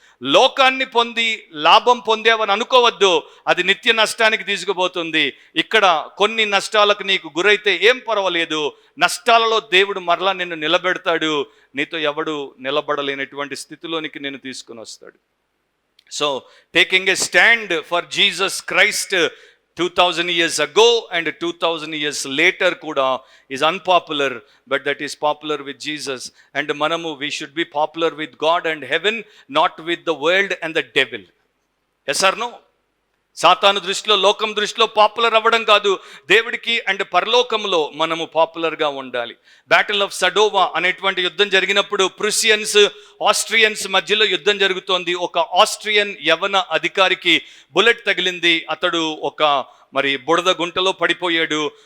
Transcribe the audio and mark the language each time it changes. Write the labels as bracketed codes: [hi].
[te] లోకాన్ని పొంది లాభం పొందేవని అనుకోవద్దు, అది నిత్య నష్టానికి తీసుకుపోతుంది. ఇక్కడ కొన్ని నష్టాలకు నీకు గురైతే ఏం పర్వాలేదు, నష్టాలలో దేవుడు మరలా నిన్ను నిలబెడతాడు. నీతో ఎవడు నిలబడలేనటువంటి స్థితిలోనికి నిన్ను తీసుకుని వస్తాడు. [en] So taking a stand for Jesus Christ 2000 years ago and 2000 years later kuda is unpopular, but that is popular with Jesus. And manamu, we should be popular with God and heaven, not with the world and the devil. Yes or no? [te] సాతాను దృష్టిలో, లోకం దృష్టిలో popular అవ్వడం కాదు, దేవుడికి and పరలోకంలో మనము పాపులర్గా ఉండాలి. బ్యాటిల్ ఆఫ్ సడోవా అనేటువంటి యుద్ధం జరిగినప్పుడు ప్రుసియన్స్ ఆస్ట్రియన్స్ మధ్యలో యుద్ధం జరుగుతోంది. ఒక ఆస్ట్రియన్ యవన అధికారికి బుల్లెట్ తగిలింది, అతడు ఒక మరి బుడద గుంటలో పడిపోయాడు.